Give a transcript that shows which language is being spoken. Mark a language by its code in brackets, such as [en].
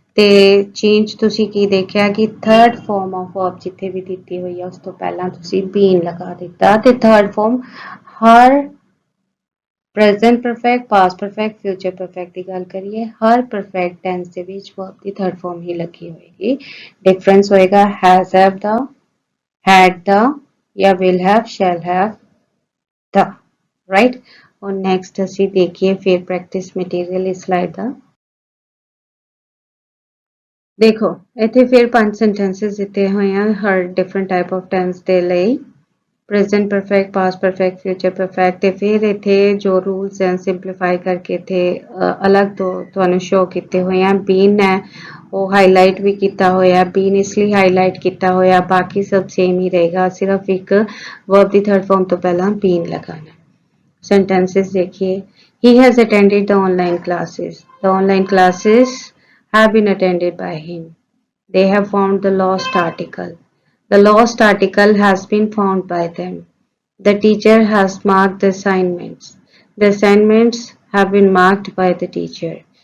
[pa] ਤੇ ਚੇਂਜ ਤੁਸੀਂ ਕੀ ਦੇਖਿਆ ਕਿ ਥਰਡ ਫਾਰਮ ਆਫ ਵਰਬ ਜਿੱਥੇ ਵੀ ਦਿੱਤੀ ਹੋਈ ਹੈ ਉਸ ਤੋਂ ਪਹਿਲਾਂ ਤੁਸੀਂ ਬੀਨ ਲਗਾ ਦਿੱਤਾ। ਤੇ ਥਰਡ ਫਾਰਮ ਹਰ present perfect, past perfect, future perfect ਦੀ ਗੱਲ ਕਰੀਏ, ਹਰ ਪਰਫੈਕਟ ਟੈਂਸ ਦੇ ਵਿੱਚ ਵਰਬ ਦੀ ਥਰਡ ਫਾਰਮ ਹੀ ਲੱਗੀ ਹੋਏਗੀ। ਡਿਫਰੈਂਸ ਹੋਏਗਾ has have ਦਾ, had the ਜਾਂ will have, shall have the, right? [hi] और नेक्स्ट ਅਸੀਂ देखिए फिर प्रैक्टिस मटेरियल इस स्लाइड ਦਾ। [pa] देखो ਇੱਥੇ ਫਿਰ 5 ਸੈਂਟੈਂਸਸ ਦਿੱਤੇ ਹੋਏ ਆ ਹਰ ਡਿਫਰੈਂਟ ਟਾਈਪ ਆਫ ਟੈਂਸ ਦੇ ਲਈ। Present perfect, past perfect, future perfect ਤੇ ਫਿਰ ਇੱਥੇ ਜੋ ਰੂਲਸ ਹੈ ਸਿੰਪਲੀਫਾਈ ਕਰਕੇ ਇੱਥੇ ਅਲੱਗ ਤੋਂ ਤੁਹਾਨੂੰ ਸ਼ੋ ਕੀਤੇ ਹੋਏ ਆ। ਬੀਨ ਹੈ ਉਹ ਹਾਈਲਾਈਟ ਵੀ ਕੀਤਾ ਹੋਇਆ, ਬੀਨ ਇਸ ਲਈ ਹਾਈਲਾਈਟ ਕੀਤਾ ਹੋਇਆ, ਬਾਕੀ ਸਭ ਸੇਮ ਹੀ ਰਹੇਗਾ, ਸਿਰਫ ਇੱਕ ਵਰਬ ਦੀ ਥਰਡ ਫਾਰਮ ਤੋਂ ਪਹਿਲਾਂ ਬੀਨ ਲਗਾਣਾ। [en] Sentences [hi] देखिए। [en] He has attended the online classes. The online classes have been attended by him. They have found the lost article. The lost article has been found by them. The teacher has marked the assignments. The assignments have been marked by the teacher.